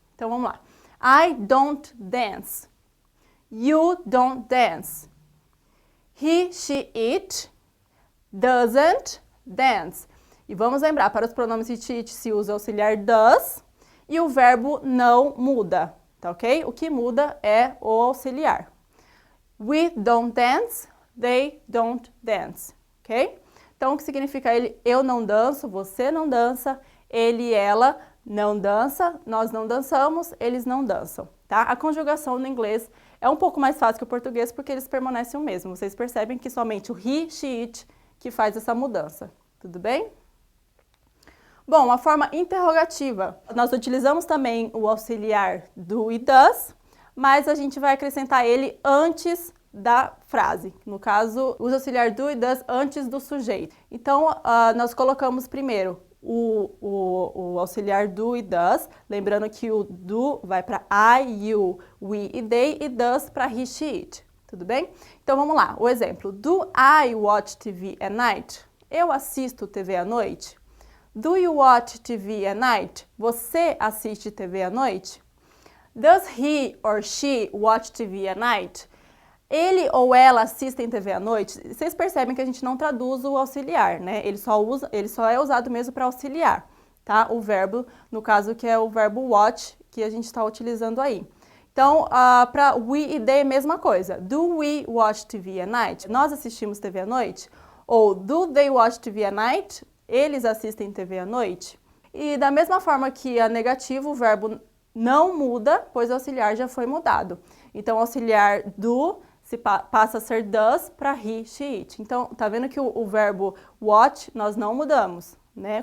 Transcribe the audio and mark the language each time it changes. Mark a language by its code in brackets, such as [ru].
[pt] Então, vamos lá. [en] I don't dance. You don't dance. He, she, it doesn't dance. [pt] E vamos lembrar, para os pronomes he, she, it se usa o auxiliar does e o verbo não muda, tá ok? O que muda é o auxiliar. [en] We don't dance, they don't dance, ok? [pt] Então, o que significa ele? Eu não danço, você não dança, ele e ela não dança, nós não dançamos, eles não dançam, tá? A conjugação no inglês é um pouco mais fácil que o português porque eles permanecem o mesmo. Vocês percebem que somente o he, she, it que faz essa mudança, tudo bem? Bom, a forma interrogativa. Nós utilizamos também o auxiliar do e does, mas a gente vai acrescentar ele antes da frase. No caso, usa o auxiliar do e does antes do sujeito. Então, nós colocamos primeiro o auxiliar do e does, lembrando que o do vai para I, you, we e they, e does para he, she, it. Tudo bem? Então, vamos lá. O exemplo. [en] Do I watch TV at night? [pt] Eu assisto TV à noite? [en] Do you watch TV at night? [pt] Você assiste TV à noite? [en] Does he or she watch TV at night? [pt] Ele ou ela assistem TV à noite? Vocês percebem que a gente não traduz o auxiliar, né? Ele só é usado mesmo para auxiliar, tá? O verbo, no caso, que é o verbo watch, que a gente está utilizando aí. Então, para we e they, mesma coisa. [en] Do we watch TV at night? [pt] Nós assistimos TV à noite? [en] Ou do they watch TV at night? [pt] Eles assistem TV à noite? E da mesma forma que a negativo, o verbo não muda, pois o auxiliar já foi mudado. Então, o auxiliar do passa a ser does para he, she, it. Então, tá vendo que o verbo watch nós não mudamos, né?